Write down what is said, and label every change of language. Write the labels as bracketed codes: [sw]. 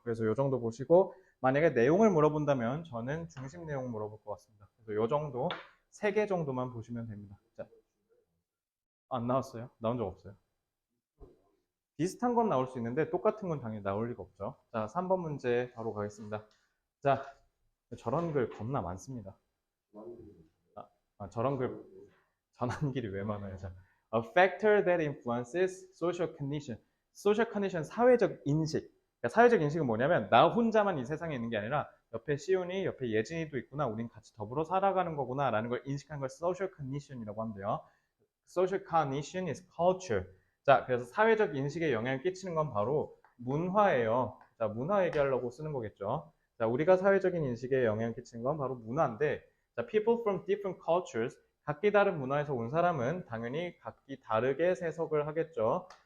[ko] 그래서 이 정도 보시고 만약에 내용을 물어본다면 저는 중심 내용 물어볼 것 같습니다. 그래서 이 정도, 3개 정도만 보시면 됩니다. 안 나왔어요? 나온 적 없어요. 비슷한 건 나올 수 있는데 똑같은 건 당연히 나올 리가 없죠. 자, 3번 문제 바로 가겠습니다. 자, 저런 글 겁나 많습니다. 저런 글 전환길이 왜 많아요? [en] 자, A factor that influences social condition. [ko] social condition 사회적 인식. 그러니까 사회적 인식은 뭐냐면 나 혼자만 이 세상에 있는 게 아니라 옆에 시온이, 옆에 예진이도 있구나. 우린 같이 더불어 살아가는 거구나라는 걸 인식한 걸 social condition이라고 하는데요. [en] social condition is culture. [ko] 자, 그래서 사회적 인식에 영향을 끼치는 건 바로 문화예요. 자, 문화 얘기하려고 쓰는 거겠죠. 자, 우리가 사회적인 인식에 영향을 끼치는 건 바로 문화인데, 자, [en] people from different cultures, [ko] 각기 다른 문화에서 온 사람은 당연히 각기 다르게 해석을 하겠죠.